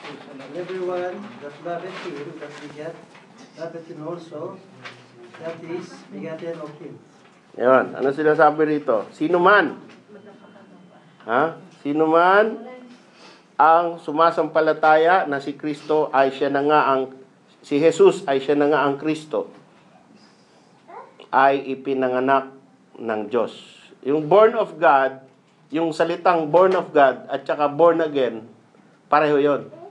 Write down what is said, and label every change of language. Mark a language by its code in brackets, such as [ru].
[en] And everyone that loveth him that begat, loveth him also that is begotten of him. [tl] Yan, ano sinasabi rito? Sino man? Sino man ang sumasampalataya na si Kristo ay siya na nga si Jesus ay siya na nga ang Kristo, ay ipinanganak ng Diyos. Yung born of God, yung salitang born of God at saka born again, pareho yun.